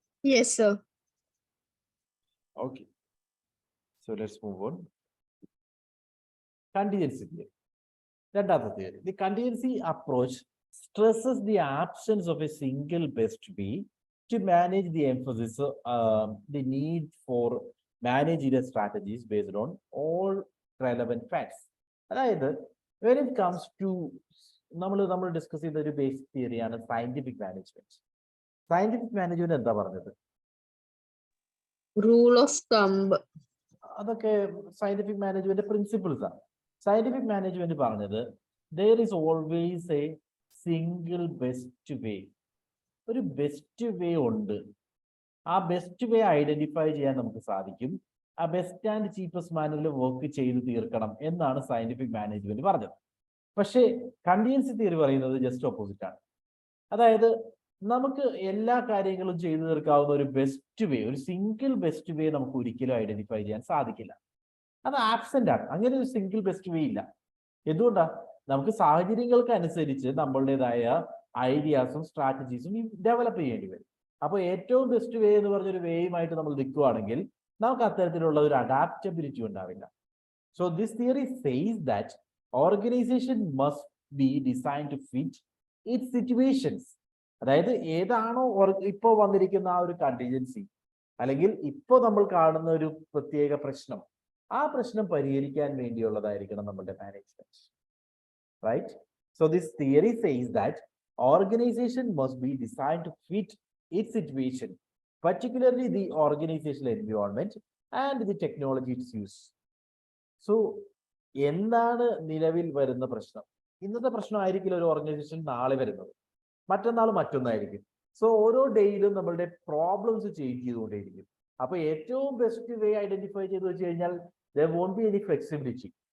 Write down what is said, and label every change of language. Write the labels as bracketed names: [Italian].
[English] Yes, sir. Okay. So let's move on. Contingency theory. [Malayalam] രണ്ടാമത്തെ theory. [English] The contingency approach stresses the absence of a single best way to manage the emphasis, the need for managerial strategies based on all relevant facts. [Malayalam] അതായത് [English] when it comes to [Malayalam] നമ്മൾ discuss ചെയ്ത ഒരു basic തിയറിയാണ് scientific management. Scientific management എന്താ പറഞ്ഞത്? [English] Rule of thumb. [Malayalam] അതൊക്കെ scientific management principles ആണ്. [English] Scientific management പറഞ്ഞത് there is always a single best way. [Malayalam] ഒരു ബെസ്റ്റ് വേ ഉണ്ട്. ആ ബെസ്റ്റ് വേ ഐഡന്റിഫൈ ചെയ്യാൻ നമുക്ക് സാധിക്കും. ആ ബെസ്റ്റ് ആൻഡ് ചീപ്പസ്റ്റ് മാനറിൽ വർക്ക് ചെയ്ത് തീർക്കണം എന്നാണ് സയന്റിഫിക് മാനേജ്മെന്റ് പറഞ്ഞത്. പക്ഷേ കണ്ടിജൻസി തിയറി പറയുന്നത് ജസ്റ്റ് ഓപ്പോസിറ്റ് ആണ്. അതായത് നമുക്ക് എല്ലാ കാര്യങ്ങളും ചെയ്തു തീർക്കാവുന്ന ഒരു ബെസ്റ്റ് വേ, ഒരു സിംഗിൾ ബെസ്റ്റ് വേ നമുക്ക് ഒരിക്കലും ഐഡന്റിഫൈ ചെയ്യാൻ സാധിക്കില്ല. അത് ആബ്സെന്റ് ആണ്. അങ്ങനെ ഒരു സിംഗിൾ ബെസ്റ്റ് വേ ഇല്ല. എന്തുകൊണ്ടാ? നമുക്ക് സാഹചര്യങ്ങൾക്ക് അനുസരിച്ച് നമ്മളുടേതായ ഐഡിയാസും സ്ട്രാറ്റജീസും ഡെവലപ്പ് ചെയ്യേണ്ടി വരും. അപ്പോൾ ഏറ്റവും ബെസ്റ്റ് വേ എന്ന് പറഞ്ഞൊരു വേയുമായിട്ട് നമ്മൾ നിൽക്കുകയാണെങ്കിൽ നമുക്ക് അത്തരത്തിലുള്ള ഒരു അഡാപ്റ്റബിലിറ്റി ഉണ്ടാവില്ല. [English] So this theory says that organisation must be design to fit it situations. [Malayalam] അതായത് ഏതാണോ ഇപ്പോൾ വന്നിരിക്കുന്ന ആ ഒരു കണ്ടിജൻസി, അല്ലെങ്കിൽ ഇപ്പോൾ നമ്മൾ കാണുന്ന ഒരു പ്രത്യേക പ്രശ്നം, ആ പ്രശ്നം പരിഹരിക്കാൻ വേണ്ടിയുള്ളതായിരിക്കണം നമ്മുടെ management. [English] Right? So this theory says that organization must be designed to fit its situation, particularly the organizational environment and the technology it's use. [Malayalam] So എന്താണ് നിലവിൽ വരുന്ന പ്രശ്നം? ഇന്നത്തെ പ്രശ്നം ആയിരിക്കില്ല ഒരു ഓർഗനൈസേഷൻ നാളെ വരുന്നത്, മറ്റന്നാൾ മറ്റൊന്നായിരിക്കും. സോ ഓരോ ഡേയിലും നമ്മളുടെ പ്രോബ്ലംസ് ചേഞ്ച് ചെയ്തുകൊണ്ടേയിരിക്കും. അപ്പൊ ഏറ്റവും ബെസ്റ്റ് വേ ഐഡന്റിഫൈ ചെയ്ത് വെച്ച് കഴിഞ്ഞാൽ [English] there won't be any flexibility.